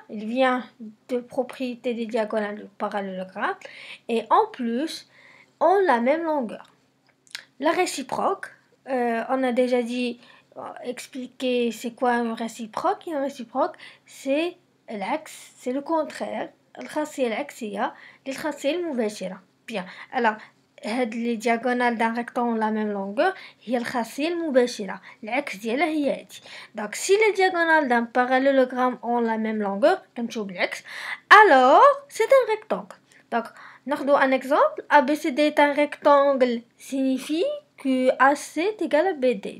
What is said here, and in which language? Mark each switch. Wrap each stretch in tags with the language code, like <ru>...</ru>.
<fr>Il vient de propriété des diagonales du parallélogramme. Et en plus, ont la même longueur. La réciproque, on a déjà expliqué c'est quoi un réciproque. Et un réciproque, c'est l'axe, c'est le contraire.</fr> <ar>الخاصية العكسية للخاصية المباشرة.</ar> <fr>Bien. Alors, les diagonales d'un rectangle ont la même longueur,</fr> <ar>هي الخاصية المباشرة. العكس ديالها هي هادي.</ar> <fr>Donc, si les diagonales d'un parallélogramme ont la même longueur,</fr> <ar>كنمشيو بالعكس,</ar> <fr>alors c'est un rectangle. Donc,</fr> <ar>ناخدو</ar> <fr>un exemple. ABCD est un rectangle signifie que AC est égal à BD.</fr>